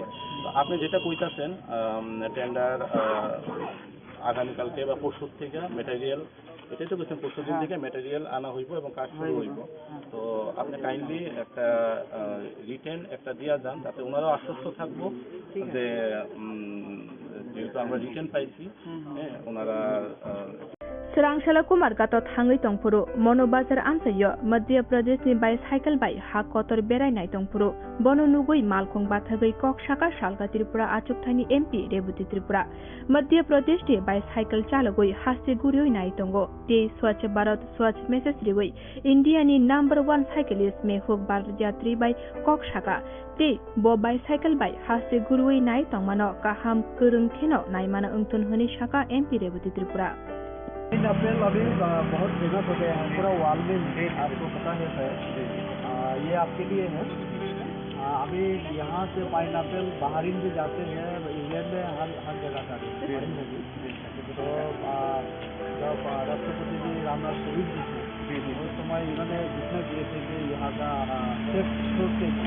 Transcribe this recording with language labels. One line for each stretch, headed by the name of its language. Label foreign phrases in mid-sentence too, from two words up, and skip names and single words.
Bangla: তো আপনি যেটা কইতাছেন টেন্ডার আগামীকালকে বা পরশুর থেকে ম্যাটেরিয়াল, এটাই তো বলছেন পরশু দিন থেকে ম্যাটেরিয়াল আনা হইব এবং কাজ শুরু হইব। তো আপনি কাইন্ডলি একটা রিটেন একটা দিয়া যান, তাতে ওনারাও আশ্বস্ত থাকবো যে যেহেতু আমরা রিটেন পাইছি, হ্যাঁ ওনারা
Kok Borok: Serangshala Kumar gato thangai tongpuru Mono Bazar ansayo Madhya Pradesh ni bicycle bai ha kotor berai nai tongpuru bono nugui malkhong bathagai kok shaka Salga Tripura achuk thani MP Rebuti Tripura Madhya Pradesh ni bicycle chalogoi hasti gurioi nai tongo te Swachh Bharat Swachh message rigoi India ni
English: number 1 cyclist
Kok Borok: Mehuk Bharat Yatri bai kok shaka te bo bicycle bai hasti gurioi nai tongmano kaham kurung theno nai mana ungtun honi shaka MP Rebuti Tripura
Hindi: पाइनएप्पल अभी बहुत फेमस हो गया है पूरा वर्ल्ड में, आपको पता है सर। ये आपके लिए है। अभी यहाँ से पाइनएप्पल बाहरीन भी जाते हैं, इंग्लैंड में हर जगह जाते हैं। तो जब राष्ट्रपति जी रामनाथ कोविंद जी थे उस समय इन्होंने घोषणा किए थे कि यहाँ का
English: safe showcase
Hindi: है।